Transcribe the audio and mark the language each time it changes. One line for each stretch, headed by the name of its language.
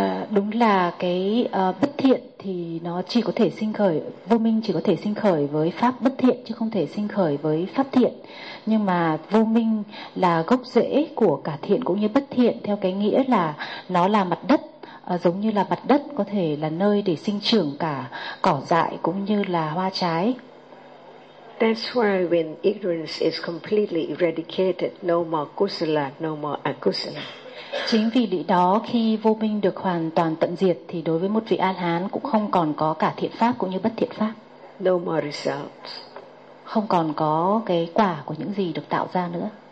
Vietnamese: Đúng là cái bất thiện thì nó chỉ có thể sinh khởi, vô minh chỉ có thể sinh khởi với pháp bất thiện chứ không thể sinh khởi với pháp thiện. Nhưng mà vô minh là gốc rễ của cả thiện cũng như bất thiện, theo cái nghĩa là nó là mặt đất, giống như là mặt đất có thể là nơi để sinh trưởng cả cỏ dại cũng như là hoa trái.
English: That's why when ignorance is completely eradicated, no more kusala, no more akusala.
Vietnamese: Chính vì lý đó khi vô minh được hoàn toàn tận diệt thì đối với một vị A-la-hán cũng không còn có cả thiện pháp cũng như bất thiện pháp.
English: No more results.
Vietnamese: Không còn có cái quả của những gì được tạo ra nữa.